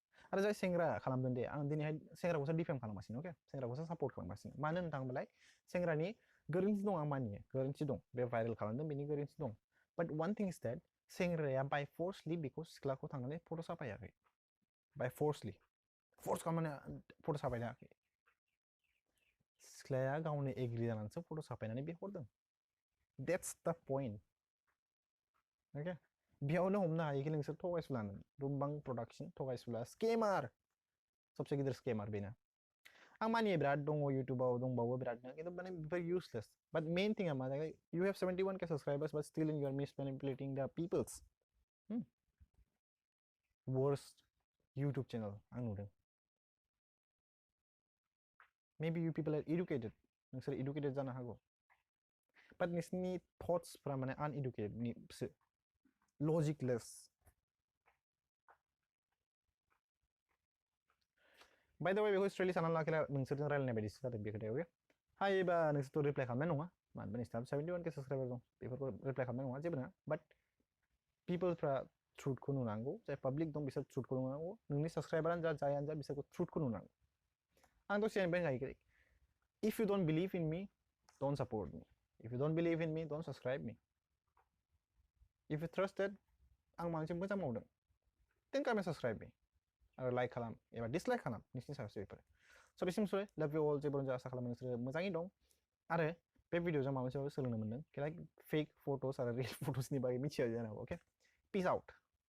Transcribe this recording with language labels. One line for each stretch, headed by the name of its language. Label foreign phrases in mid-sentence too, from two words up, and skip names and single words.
Bodo: आरो जाय सेंग्रा खालामदों दे आं दिनैहाय सेंग्राखौसो डिफेम खालामगासिनो अके सेंग्राखौसो सापर्ट खालामगासिनो मानो होननो थाङोबालाय सेंग्रानि गोरोन्थि दं आं मानियो गोरोन्थि दं बे भाइरेल खालामदों बेनि गोरोन्थि दं
English: but one thing is that
Bodo: सेंग्राया बाय फर्सलि बेखौ सिख्लाखौ थांनानै फट' साफायाखै बाय फर्सलि फर्स खालामनानै फट' साफायनायाखै सिख्लाया गावनो एग्रि जानानैसो फट' साफायनानै बे हरदों
English: that's the point okay
Bodo: बेयावनो हमनो हायो कि नोंसोर थगायसुलानो रुमबां प्रडाक्शन थगायसुला स्केमार सबसे गिदिर स्केमार बेनो आं मानियो बिराद दङ इउटुबाव दंबावो बिरादनो खिन्थु माने बेफोर इउजलेस
English: but main thing
Bodo: मा जाबाय
English: you have 71k subscribers but still you are mismanipulating the people's worst YouTube channel
Bodo: आं नुदों
English: maybe you people are educated
Bodo: नोंसोर educated जानो हागौ बाट नोंसोरनि थट्सफ्रा माने uneducatedनिसो
English: logicless by the way
Bodo: बेखौ स्ट्रेटलि सानना लाखिला नोंसोरजों रायलायनाय बायदिसो जादों बे खोथायाव हायोबा नोंसोरथ' रिप्लाइ खालामनाय नङा मानोबा नोंसिना 71k साबस्क्राइबार दं बेफोरखौ रिप्लाइ खालामनाय नङा जेबो नङा
English: but people
Bodo: ट्रुथखौ नुनांगौ जाय पाब्लिक दं बिसोर ट्रुथखौ नुनांगौ नोंनि साबस्क्राइबारानो जा जायानो जा बिसोरखौ ट्रुथखौ नुनांगौ आं दसेनिफ्राय गायखेर
English: if you don't believe in me don't support me if you don't believe in me don't subscribe me if you trusted
Bodo: आं माबा मोनसे मोजां मावदों
English: then come and subscribe me
Bodo: आरो लाइक खालाम एबा डिसलाइक खालाम नोंसिनि सायावसो बेफोर स' बेसिमसै
English: love you all
Bodo: जेबो आसा खालामो नोंसोरो मोजाङै दं आरो बे भिडिअजों माबा मोनसे सोलोंनो मोनदों कि लाइक
English: fake photos
Bodo: आरो
English: real photos
Bodo: बागै मिथिया जानो हागौ अके
English: peace out